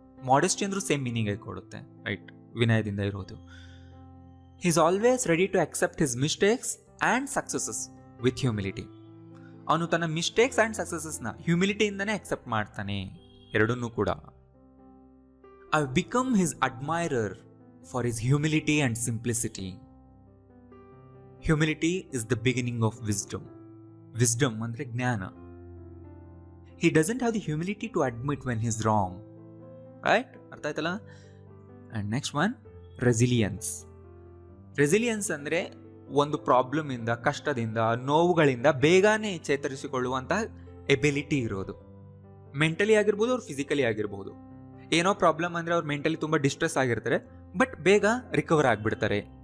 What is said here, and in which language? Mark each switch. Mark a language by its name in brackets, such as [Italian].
[Kannada] Modesty ಅಂದ್ರೂ same meaning ಆಗಿ ಕೊಡುತ್ತೆ, ರೈಟ್? ವಿನಯದಿಂದ ಇರೋದು. [English] He is always ready to accept his mistakes and successes with humility. [Kannada] ಅವನು ತನ್ನ ಮಿಸ್ಟೇಕ್ಸ್ ಆ್ಯಂಡ್ ಸಕ್ಸಸಸ್ನ ಹ್ಯುಮಿಲಿಟಿಯಿಂದನೇ ಅಕ್ಸೆಪ್ಟ್ ಮಾಡ್ತಾನೆ, ಎರಡನ್ನೂ ಕೂಡ. [English] I've become his admirer for his humility and simplicity. Humility is the beginning of wisdom. Wisdom andre ಜ್ಞಾನ. He doesn't have the humility to admit when he's wrong. Right? [Kannada] ಅರ್ಥ ಆಯ್ತಲ್ಲ? [English] And next one, resilience. [Kannada] Resilience ಅಂದರೆ ಒಂದು problem ಇಂದ, ಕಷ್ಟದಿಂದ, ನೋವುಗಳಿಂದ ಬೇಗನೆ ಚೇತರಿಸಿಕೊಳ್ಳುವಂಥ ability ಇರೋದು. Mentally ಆಗಿರ್ಬೋದು, ಅವ್ರು ಫಿಸಿಕಲಿ ಆಗಿರ್ಬೋದು. ಏನೋ ಪ್ರಾಬ್ಲಮ್ ಅಂದರೆ ಅವ್ರು ಮೆಂಟಲಿ ತುಂಬ ಡಿಸ್ಟ್ರೆಸ್ ಆಗಿರ್ತಾರೆ, ಬಟ್ ಬೇಗ ರಿಕವರ್ ಆಗಿಬಿಡ್ತಾರೆ.